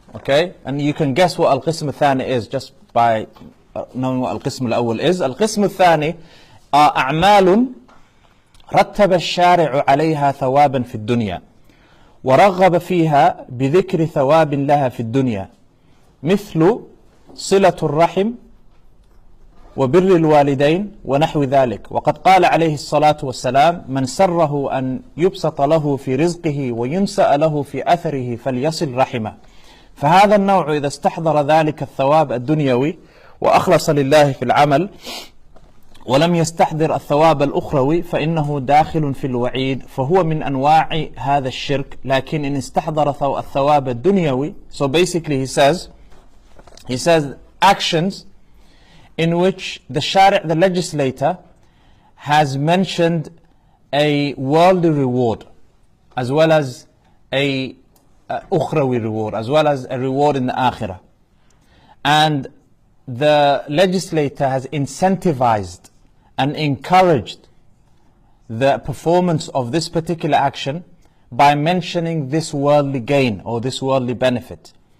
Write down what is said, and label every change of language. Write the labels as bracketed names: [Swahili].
[English] Okay, and you can guess what [Arabic] القسم الثاني [English] is just by knowing what [Arabic] القسم الأول [English] is. [Arabic] القسم الثاني أعمال رتب الشارع عليها ثوابا في الدنيا ورغب فيها بذكر ثواب لها في الدنيا مثل صلة الرحم وبر الوالدين ونحو ذلك. وقد قال عليه الصلاة والسلام من سره أن يبسط له في رزقه وينسأ له في أثره فليصل رحمه. فهذا النوع إذا استحضر ذلك الثواب الدنيوي وأخلص لله في العمل ولم يستحضر الثواب الأخروي فإنه داخل في الوعيد فهو من أنواع هذا الشرك. لكن إن استحضر الثواب الدنيوي. [English] So basically he says actions in which the shari', the legislator, has mentioned a worldly reward as well as a ukhrawi reward as well as a reward in the akhirah. And the legislator has incentivized and encouraged the performance of this particular action by mentioning this worldly gain or this worldly benefit.